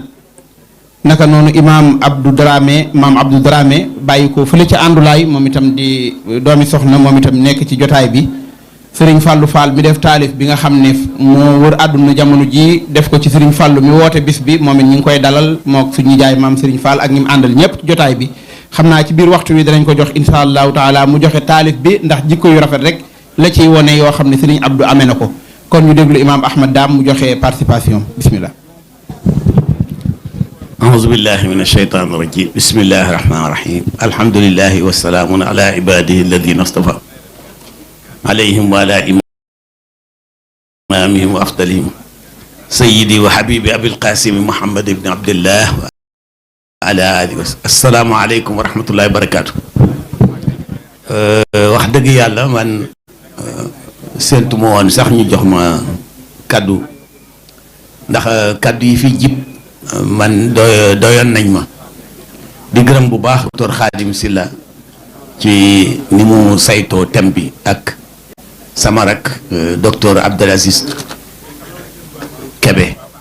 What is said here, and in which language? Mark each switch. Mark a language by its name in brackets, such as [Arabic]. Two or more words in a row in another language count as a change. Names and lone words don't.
[Wolof] naka noonu imaam Abdou Dramé maam Abdou Dramé bàyyi ko fële ci àndulaay moom itam di doomi soxna moom itam nekk ci jotaay bi Serigne Fallou Fall mi def taalif bi nga xam ne moo wër àdduna jamono ji def ko ci Serigne Fallou mi woote bis bi moom it ñu ngi koy dalal mook suñu jaay maam Serigne Fall ak ñi mu àndal ñëpp ci jotaay bi xam naa ci biir waxtu wi danañ ko jox [Arabic] إن شاء الله تعالى [Wolof] mu joxe taalif bi ndax jikko yu rafet rek la ciy wone yoo xam ne Serigne Abdou amee na ko kon ñu déglu imaam Ahmad Dame mu joxe participation bismillah. [Arabic] أعوذ بالله من الشيطان الرجيم بسم الله الرحمن الرحيم الحمد لله والسلام على عباده الذين اصطفى عليهم وعلى إمامهم وأفضلهم سيدي وحبيبي أبي القاسم محمد بن عبد الله وعلى آله وسلم السلام عليكم ورحمة الله وبركاته [Wolof] wax dëgg yàlla man séntu ma woon sax ñu jox ma kaddu ndax kaddu yi fi jib man doyoon nañ ma di gërëm bu baax docteur Khadim Sylla ci ni mu saytoo thème bi ak sama rak docteur Abdel Aziz Kébé